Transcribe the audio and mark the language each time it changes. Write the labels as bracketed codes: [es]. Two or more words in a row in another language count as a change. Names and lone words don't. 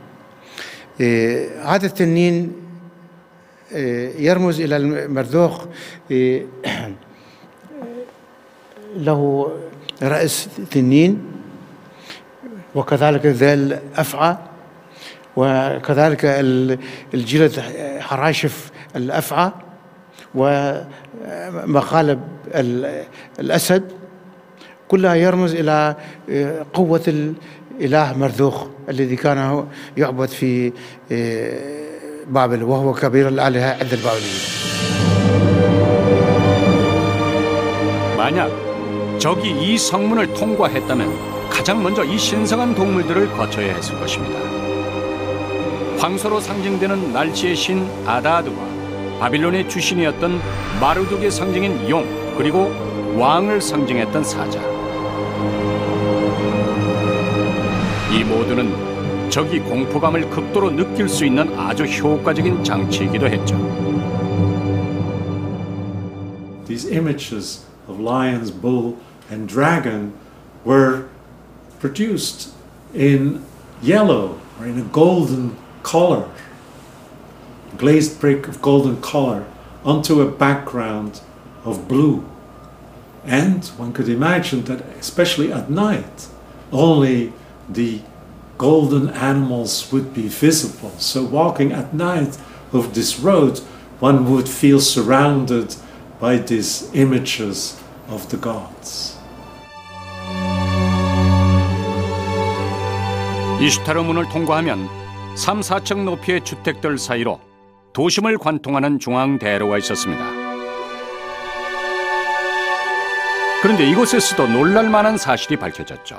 [ar] هذا التنين يرمز إلى المرذوخ، له رأس تنين وكذلك ذيل أفعى، وكذلك الجلد حراشف الأفعى ومخالب الأسد، كلها يرمز إلى قوة الإله مرذوخ الذي كان يعبد في بابل، وهو كبير الآلهة عند البابليين. [ko] 만약 적이 이 성문을 통과했다면 가장 먼저 이 신성한 동물들을 거쳐야 했을 것입니다. 황소로 상징되는 날씨의 신 아다드와 바빌론의 주신이었던 마르둑의 상징인 용, 그리고 왕을 상징했던 사자. 이 모두는 적이 공포감을 극도로 느낄 수 있는 아주 효과적인 장치이기도 했죠. [en] These images of lions, bull, and dragon were produced in yellow or in a golden color, glazed brick of golden color onto a background of blue. And one could imagine that, especially at night, only the golden animals would be visible. So walking at night of this road, one would feel surrounded by these images of the gods. [ko] 이슈타르 문을 통과하면 3, 4층 높이의 주택들 사이로 도심을 관통하는 중앙대로가 있었습니다. 그런데 이곳에서도 놀랄만한 사실이 밝혀졌죠.